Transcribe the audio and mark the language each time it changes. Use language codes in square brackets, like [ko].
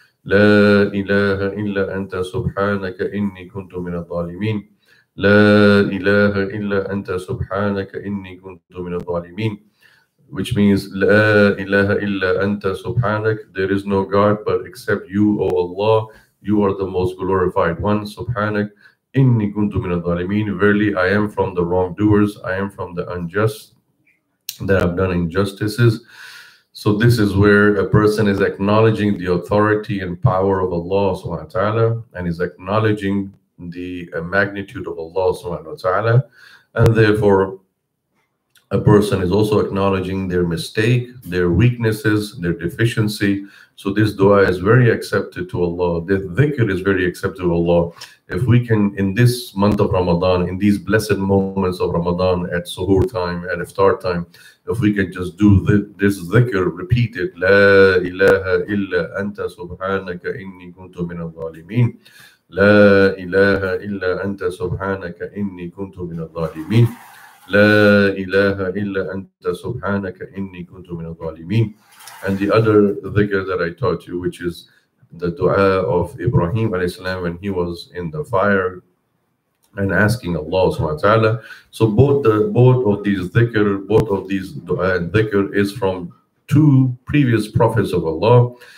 [ar] لا إله إلا أنت سبحانك إني كنت من الظالمين لا إله إلا أنت سبحانك إني كنت من الظالمين, [en] which means [ar] لا إله إلا أنت سبحانك, [en] there is no God but except you, O Allah, you are the most glorified one. Subhanak [ar] إني كنت من الظالمين, [en] verily I am from the wrongdoers, I am from the unjust, that have done injustices. So this is where a person is acknowledging the authority and power of Allah subhanahu wa ta'ala, and is acknowledging the magnitude of Allah subhanahu wa ta'ala, and therefore a person is also acknowledging their mistake, their weaknesses, their deficiency. So this dua is very accepted to Allah. The dhikr is very accepted to Allah. If we can, in this month of Ramadan, in these blessed moments of Ramadan, at suhoor time, at iftar time, if we can just do this dhikr, repeat it, [ar] La ilaha illa anta subhanaka inni kuntu min al-zalimin. La ilaha illa anta subhanaka inni kuntu min al-zalimin. لا إله إلا أنت سبحانك إني كنت من الظالمين. [en] And the other dhikr that I taught you, which is the dua of Ibrahim alayhi salam when he was in the fire and asking Allah subhanahu wa ta'ala. So both of these dhikr, both of these dua and dhikr is from two previous prophets of Allah.